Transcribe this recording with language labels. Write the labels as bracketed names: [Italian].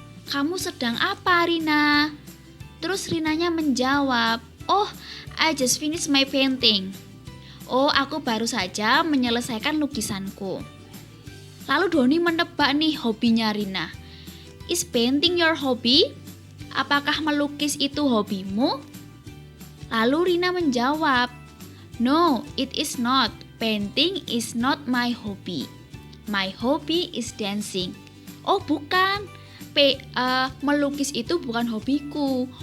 [Indonesian] Kamu sedang apa, Rina? Terus Rinanya menjawab, oh, [English] I just finished my painting. [Indonesian] Oh, aku baru saja menyelesaikan lukisanku. Lalu Doni menebak nih hobinya Rina. [English] Is painting your hobby? [Indonesian] Apakah melukis itu hobimu? Lalu Rina menjawab, [English] no, it is not. Painting is not my hobby. My hobby is dancing. [Indonesian] Oh, bukan. Melukis itu bukan hobiku.